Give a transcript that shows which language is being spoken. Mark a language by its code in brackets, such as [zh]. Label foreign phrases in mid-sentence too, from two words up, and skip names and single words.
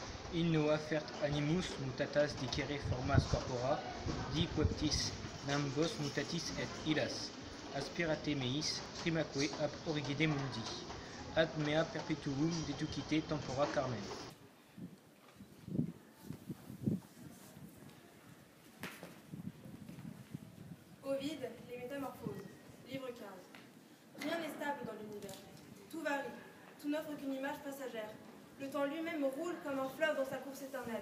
[la] In nova fert animus mutatas dicere formas corpora, diqueptis nambos mutatis et illas, aspirate meis, primaque ab origine mundi, ad mea perpetuum deducite tempora carmen. [fr] Ovide, les Métamorphoses, livre 15. Rien n'est stable dans l'univers. Tout varie, tout n'offre qu'une image passagère. Le temps lui-même roule comme un fleuve dans sa course éternelle.